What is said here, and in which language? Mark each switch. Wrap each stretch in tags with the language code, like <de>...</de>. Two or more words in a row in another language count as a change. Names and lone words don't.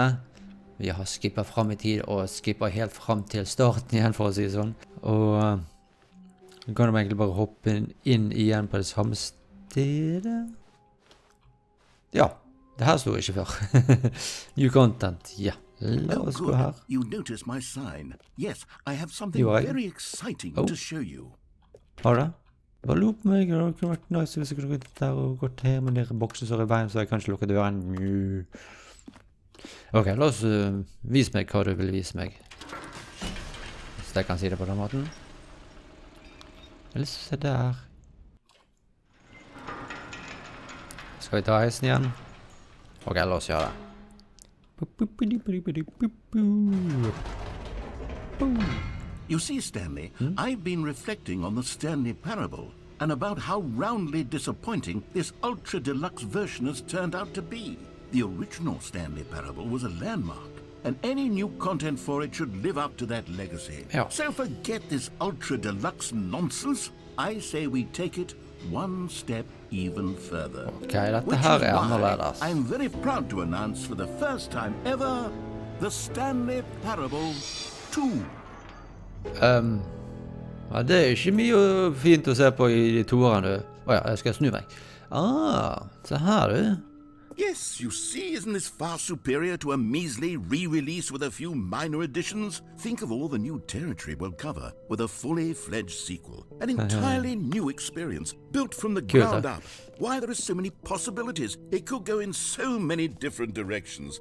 <no>Vi har skippet frem i tid, og skippet helt frem til starten igjen, for å si det sånn. Og vi kan jo egentlig bare hoppe inn igjen på det samme stedet. Ja. Det her stod ikke før.</no> <en>New content,</en> <no>ja. La oss gå her.</no> <en>You notice my sign. Yes, I have something very exciting to show you.</en> <no>Har du det? Bare lup meg, det kunne vært nice hvis jeg kunne gått der og gått her med dere bokser som er i veien, så jeg kanskje lukker døren. Ok, la oss vise meg hva du vil vise meg. Så jeg kan si det på den måten. Eller se der. Skal vi ta heisen igjen? Ok, la oss gjøre det.</no> <en>You see, Stanley, I've been reflecting on the Stanley Parable and about how roundly disappointing this ultra deluxe version has turned out to be. The original Stanley Parable was a landmark, and any new content for it should live up to that legacy.</en> <no>Ja.</no> <en>So forget this ultra deluxe nonsense. I say we take it one step even further.</en> <no>Ok, dette her er annerledes.</no> <en>I'm very proud to announce for the first time ever the Stanley Parable 2.</en> <no>Ja, det er ikke mye fint å se på i de toerne, du. Åja, jeg skal snu meg. Se her, du.</no> <en>Yes, you see, isn't this far superior to a measly re-release with a few minor additions? Think of all the new territory we'll cover with a fully fledged sequel. An entirely new experience, built from the ground up. Why, there are so many possibilities. It could go in so many different directions.</en>